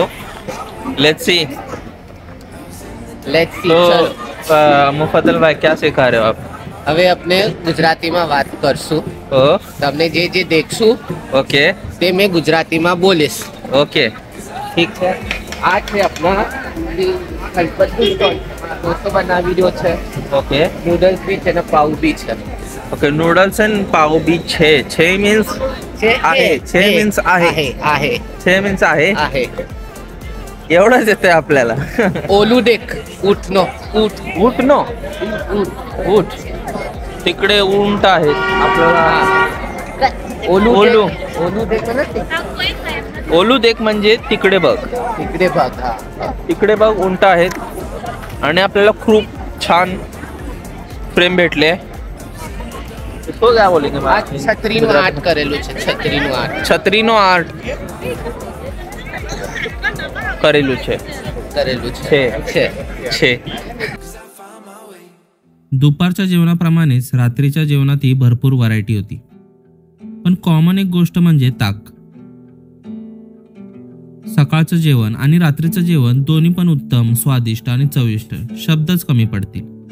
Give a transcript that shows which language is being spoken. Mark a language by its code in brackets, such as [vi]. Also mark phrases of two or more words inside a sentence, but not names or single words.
[en] Let's see. [hi] तो मुफद्दल भाई क्या सिखा रहे हो आप? [gu] હવે આપણે ગુજરાતીમાં વાત કરશું. તમને જે જે દેખશું ઓકે તે મેં ગુજરાતીમાં બોલીશ. ઓકે ઠીક છે. આ છે આપણા ગણપતિ ઢોસો બનાવી રહ્યો છે. ઓકે નૂડલ્સ બી છે ને પાઉં બી છે. [en] okay noodles and [gu] પાઉં બી છે [mr] मीन्स आहे. छे मीन्स आहे. आहे छे मीन्स आहे. आहे. एवढंच येतंय आपल्याला. [gu] ઓલુ દેખ ઉઠનો ઉઠ ઊટ નો ઊટ. [mr] तिकडे उंट आहेत आपल्याला. [gu] ओलू ओलू ઓલુ દેખ ના તે. ઓલુ દેખ [mr] म्हणजे तिकडे बघ. इकडे बघ. तिकडे बघ उंट आहेत आणि आपल्याला खूप छान फ्रेम भेटले. [hi] इसको क्या बोलेंगे? [gu] આ છત્રીનું આર્ટ કરેલું છે. છત્રીનું આર્ટ. છત્રીનો આર્ટ करेલું છે. કરેલું છે. छे. [mr] दुपारच्या जेवणाप्रमाणेच रात्रीच्या जेवणातही भरपूर व्हरायटी होती. पण कॉमन एक गोष्ट म्हणजे ताक. सकाळचं जेवण आणि रात्रीचं जेवण दोन्ही पण उत्तम, स्वादिष्ट आणि चविष्ट. शब्दच कमी पडतील.